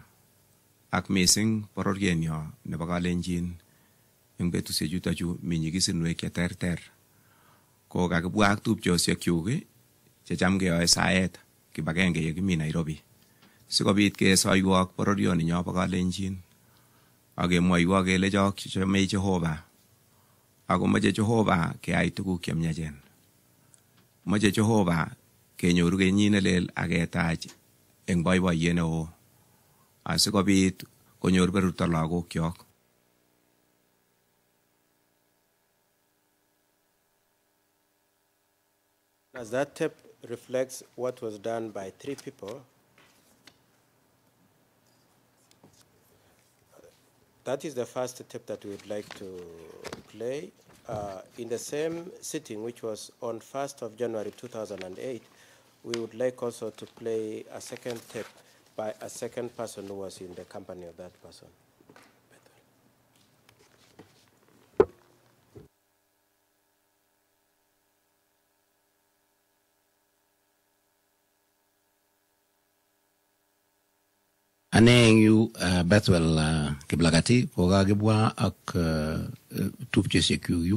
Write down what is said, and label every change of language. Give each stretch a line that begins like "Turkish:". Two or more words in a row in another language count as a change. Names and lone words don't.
Kalenjin: ak mising bororienyo nebo Kalenjin eng betusiechuto chu mi nyigisinwek cheterter ko kakibwa ak tupchosiekyuk checham keyoe saet kibagenge ye kimi Nairobi sikobit kesoiwok bororioninyo bo Kalenjin akemwoiwo kele chome Jehova ako moche Jehova keyai tuguk chemyachen. Moche Jehova kenyoru kenyit nelel ak ketach eng boiboiyet neo asikobit konyor beruto lagokyok.
English: As that tape reflects what was done by three people, that is the first tape that we would like to play. In the same sitting, which was on 1st of January 2008, we would like also to play a second tape by a second person who was in the company of that person.
Kalenjin: Ane yu Bethwell Kiblagati ko kagibwa ak tupchesiek yu